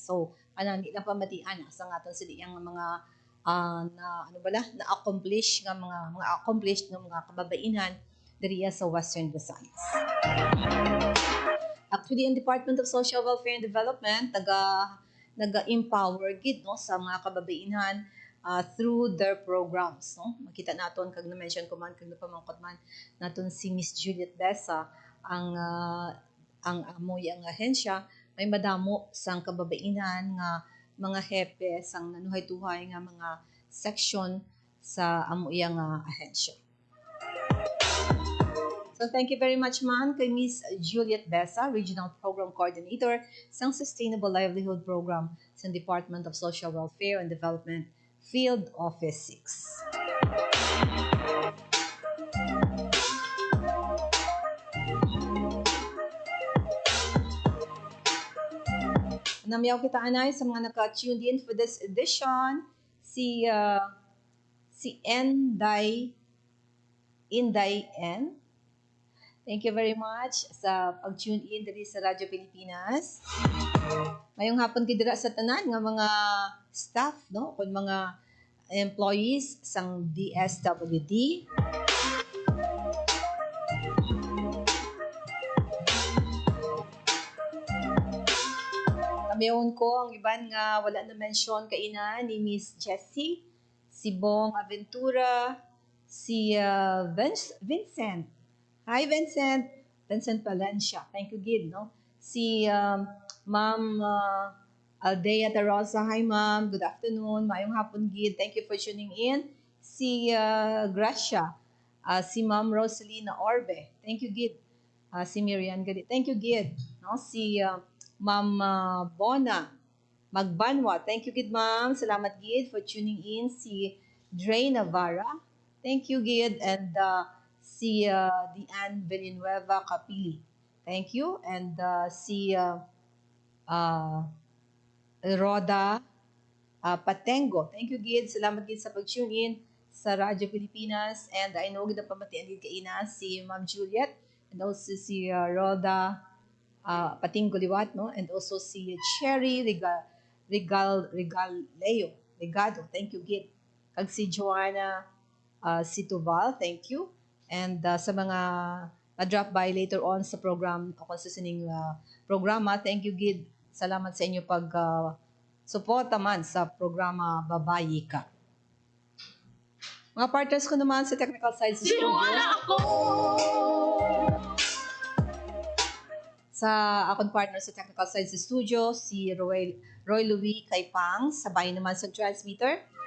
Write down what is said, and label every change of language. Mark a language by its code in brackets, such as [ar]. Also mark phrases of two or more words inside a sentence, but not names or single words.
[hil] So, anani lang pamatian sa ngaton sa iyang mga na-accomplish nga mga accomplished nga mga kababaihan diriya sa Western Visayas. Actually, ang Department of Social Welfare and Development naga-empower gid no sa mga kababaihan [en] through their programs [hil] no. Makita naton kag na-mention ko man kag napamangkot man naton si Miss Juliet Besa ang amoy ang ahensya may madamo sang kababaihan nga mga hepe sang nanuhay-tuhay nga mga section sa amoy nga ahensya. So [en] thank you very much [hil] man kay Miss Juliet Besa, Regional Program Coordinator sang Sustainable Livelihood Program sa Department of Social Welfare and Development, Field Office 6. Namiyaw kita anay sa mga naka-tuned in [en] for this edition, [hil] si Inday N. [en] Thank you very much [hil] sa pag-tune in diri sa Radyo Pilipinas. Mayong hapon kay dira sa tanan nga mga staff no kun mga employees sang DSWD. Mayroon ko ang iban nga wala na mention kaina ni Miss Jessie, si Bong Aventura, si Vincent. [en] Hi Vincent. Vincent Palencia. Thank you Gid, no? Si Ma'am Aldea Tarosa. Hi Ma'am. Good afternoon. [hil] Mayong hapon Gid. [en] Thank you for tuning in. [hil] Si Gracia. Si Ma'am Rosalina Orbe. [en] Thank you [hil] Gid. Si Miriam Gid. [en] Thank you [hil] Gid. No? Si Ma'am Bona Magbanwa. [en] Thank you [hil] Gid Ma'am. Salamat Gid [en] for tuning in. [hil] Si Dre Navarra. [en] Thank you Gid. [hil] And si Diane Villanueva Capili. [en] Thank you. And si Roda Patengo. Thank you, [hil] Gid. Salamat, Gid, sa pag-tune in sa Radyo Pilipinas. [en] And I know, [hil] Gid, na pamatian Gid kaina si Ma'am Juliet [en] and also [hil] si Roda Patingo Liwat, no? [en] And also si Cherry Regado. Thank you, [hil] Gid. Kag si Joanna Situval. [en] Thank you. [hil] And sa mga ma-drop by [en] later on [hil] sa program o sa sining programa, thank you Gid. Salamat sa inyo pag suporta man sa programa Babayi Ka. Mga partners ko naman sa [en] technical side [hil] sa studio. Sa akong partner sa [en] technical side [hil] sa studio, si Roy Louis Kaipang, sabay naman sa transmitter.